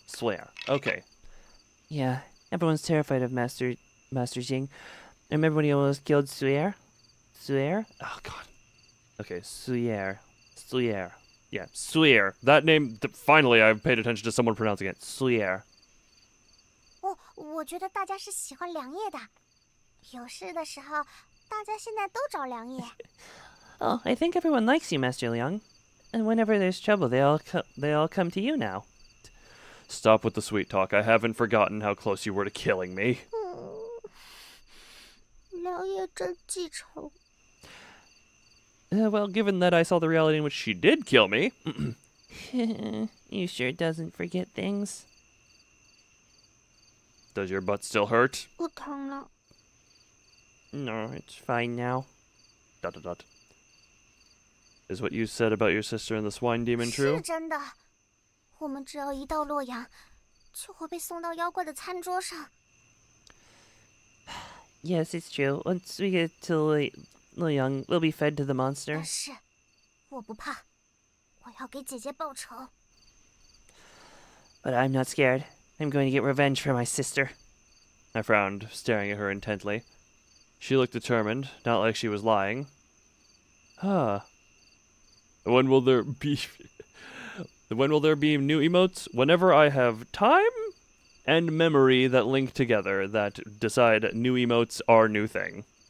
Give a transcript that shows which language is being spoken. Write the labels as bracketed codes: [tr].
[en] Swear. Okay. Yeah, everyone's terrified of Master Xing. Remember when he almost killed Suyer? Suyer? Oh, God. Okay, Suyer. Yeah, Suyer. That name, finally I've paid attention to someone pronouncing it. Suyer. [zh] 我觉得大家是喜欢良夜的，有事的时候，大家现在都找良夜。 [en] Oh, I think everyone likes you, Master Liang. And whenever there's trouble, they all come to you now. Stop with the sweet talk. I haven't forgotten how close you were to killing me. [zh] 良老爷真记仇。 [en] Well, given that I saw the reality in which she did kill me. You sure doesn't forget things? Does your butt still hurt? [zh] 不疼了。 [en] No, it's fine now. ... Is what you said about your sister and the swine demon [zh] 是 [en] true? [zh] 真的。我们只要一到洛阳，就会被送到妖怪的餐桌上。 [en] Yes, it's true. Once we get to Luoyang, we'll be fed to the monster. [zh] 但是，我不怕，我要给姐姐报仇。 [en] But I'm not scared. I'm going to get revenge for my sister. I frowned, staring at her intently. She looked determined, not like she was lying. Huh. When will there be... When will there be new emotes? Whenever I have time and memory that link together, that decide new emotes are new thing.